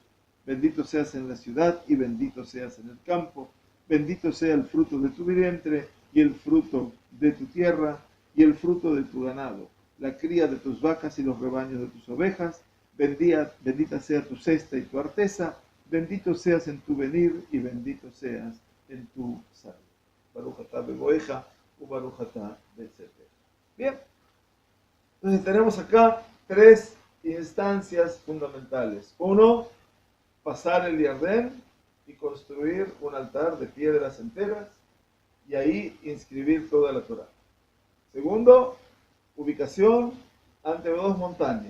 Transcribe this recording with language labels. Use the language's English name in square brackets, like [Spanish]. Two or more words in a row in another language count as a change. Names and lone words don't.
[Spanish] Bendito seas en la ciudad y bendito seas en el campo, bendito sea el fruto de tu vientre y el fruto de tu tierra y el fruto de tu ganado, la cría de tus vacas y los rebaños de tus ovejas. Bendita sea tu cesta y tu arteza, bendito seas en tu venir y bendito seas en tu salir. [Hebrew] ברוך אתה בבואך וברוך אתה בצאתך. [Spanish] Bien, entonces tenemos acá tres instancias fundamentales. Uno, pasar el Jordán y construir un altar de piedras enteras y ahí inscribir toda la Torá. Segundo, ubicación ante dos montañas.